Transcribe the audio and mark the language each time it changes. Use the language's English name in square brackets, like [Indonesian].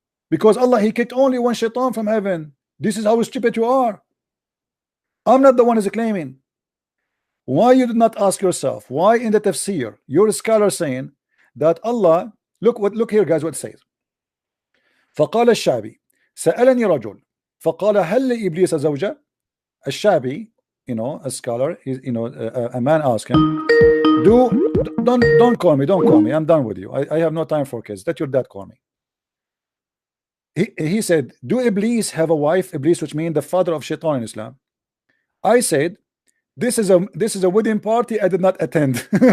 [English] Because Allah he kicked only one shaitan from heaven. This is how stupid you are. I'm not the one who's claiming. Why you did not ask yourself why in the tafsir your scholar saying that Allah, look here guys what it says. [Arabic] فقال الشعبي سألني رجل فقال هل لإبليس زوجة. [English] الشعبي, a scholar, a man asked him, don't call me, I'm done with you. I have no time for kids. Let your dad call me. He said, do Iblis have a wife? Iblis, which means the father of Shaitan in Islam. I said, this is a wedding party I did not attend.